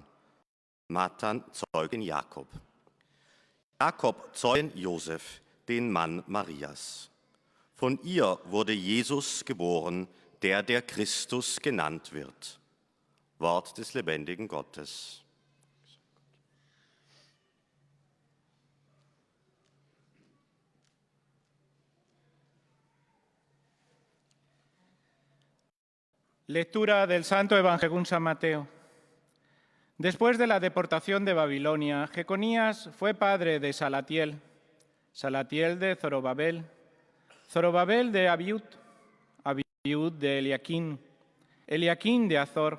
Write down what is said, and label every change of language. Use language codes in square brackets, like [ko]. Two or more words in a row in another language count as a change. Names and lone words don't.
[de] Matan zeugte den Jakob. Jakob zeugte den Josef, den Mann Marias. Von ihr wurde Jesus geboren, der Christus genannt wird. Wort des lebendigen Gottes. [es] Lectura del Santo Evangelio según San Mateo. Después de la deportación de Babilonia, Jeconías fue padre de Salatiel, Salatiel de Zorobabel, Zorobabel de Abiud, Abiud de Eliaquín, Eliaquín de Azor.